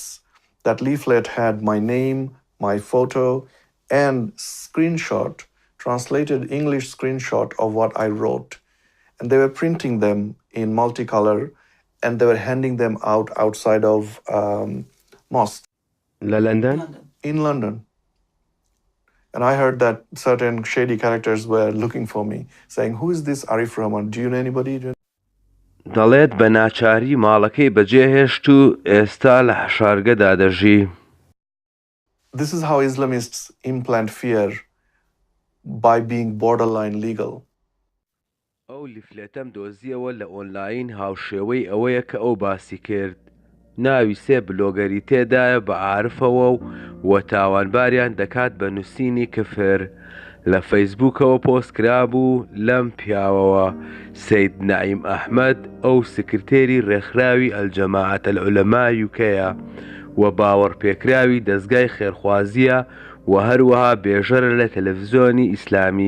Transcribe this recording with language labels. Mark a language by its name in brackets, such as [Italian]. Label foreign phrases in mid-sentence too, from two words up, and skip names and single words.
[English] That leaflet had my name, my photo, and screenshot, translated English screenshot of what I wrote. And they were printing them in multicolor and they were handing them out outside of mosques. [Central Kurdish] لە لەندەن؟ [English] In London. And I heard that certain shady characters were looking for me, saying, who is this Arif Rahman? Do you know anybody? [Central Kurdish] دەڵێت بە ناچاری ماڵەکەی بەجێهێشت و ئێستا لە حەشارگەدا دەژی. [English] This is how Islamists implant fear by being borderline legal. [Central Kurdish] ئەو لیفلێتەم دۆزیەوە لە ئۆنلاین هاوشێوەی ئەوەیە کە ئەو باسی کرد. ناوی سێ بلۆگەری تێدایە بە عارفەوە و تاوانباریان دەکات بە نووسینی کفر. لە فەیسبووکەوە پۆست کرابوو لەم پیاوەوە سەید نەعیم ئەحمەد ئەو سکرتێری ڕێکخراوی ئەلجەماعەتە العولەمای یوکەیە و باوەڕپێکراوی دەستگای خێرخوازیە و هەروەها بێژەرە لە تەلەڤیزۆنی ئیسلامی.